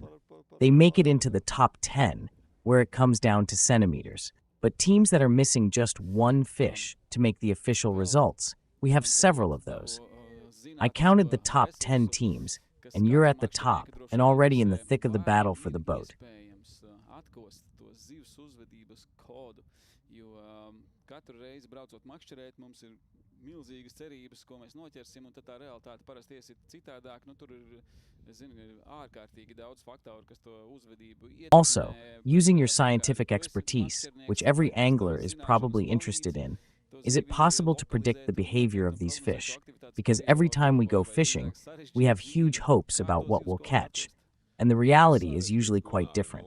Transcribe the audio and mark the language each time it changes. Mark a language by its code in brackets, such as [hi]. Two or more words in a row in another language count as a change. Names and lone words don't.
[en] They make it into the top 10, where it comes down to centimeters. But teams that are missing just one fish to make the official results, we have several of those. I counted the top 10 teams, and you're at the top and already in the thick of the battle for the boat. [lv] Milzīgas cerības, ko mēs noķersim, un tad tā realitāte parasti iesiet citādāk. Nu, tur ir, zinu, ārkārtīgi daudz faktoru, kas to uzvedību ietekmē. [en] Also, using your scientific expertise, which every angler is probably interested in, is it possible to predict the behavior of these fish? Because every time we go fishing, we have huge hopes about what we'll catch, and the reality is usually quite different.